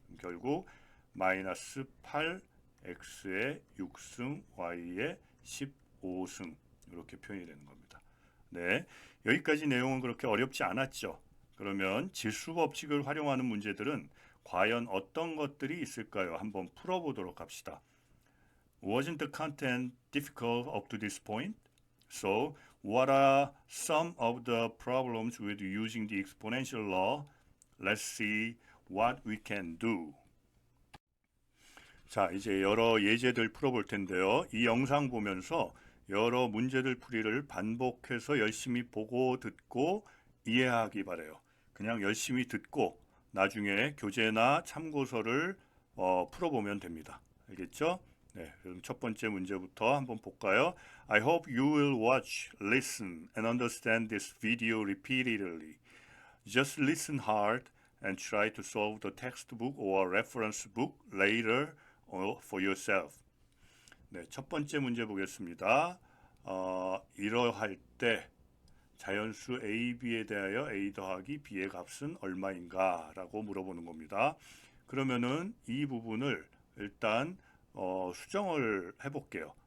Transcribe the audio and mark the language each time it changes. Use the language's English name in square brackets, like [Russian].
[Korean] 결국 마이너스 8 x의 6승 y의 15승 이렇게 표현이 되는 겁니다. 네, 여기까지 내용은 그렇게 어렵지 않았죠. 그러면 질수 법칙을 활용하는 문제들은 과연 어떤 것들이 있을까요? 한번 풀어보도록 합시다. [English] Wasn't the content difficult up to this point? So, what are some of the problems with using the exponential law? Let's see what we can do. [Korean] 자, 이제 여러 예제들 풀어볼 텐데요. 이 영상 보면서 여러 문제들 풀이를 반복해서 열심히 보고 듣고 이해하기 바래요. 그냥 열심히 듣고 나중에 교재나 참고서를 풀어보면 됩니다. 알겠죠? 네, 그럼 첫 번째 문제부터 한번 볼까요? [English] I hope you will watch, listen, and understand this video repeatedly. Just listen hard and try to solve the textbook or reference book later for yourself. [Korean] 네, 첫 번째 문제 보겠습니다. 이러할 때 자연수 a, b에 대하여 a 더하기 b의 값은 얼마인가 라고 물어보는 겁니다. 그러면은 이 부분을 일단 수정을 해볼게요.